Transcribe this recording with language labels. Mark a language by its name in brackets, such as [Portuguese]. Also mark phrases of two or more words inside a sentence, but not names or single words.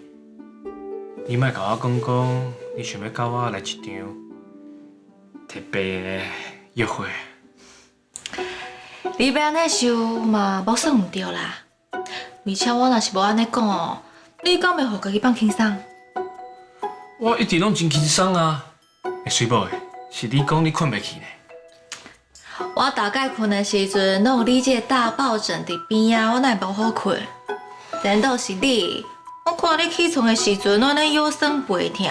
[Min Nan Chinese] 你莫甲我讲你想要甲我来一场特别的约会。你要安尼想嘛，无算唔对啦。而且我若是无安尼讲哦，你敢袂互家己放轻松？我一直拢真轻松啊。水某的，是你讲你困袂去呢？我大概困的时阵，拢有你这个大抱枕伫边啊，我哪会无好困？难道是你？我看你起床的时阵，我那腰酸背痛。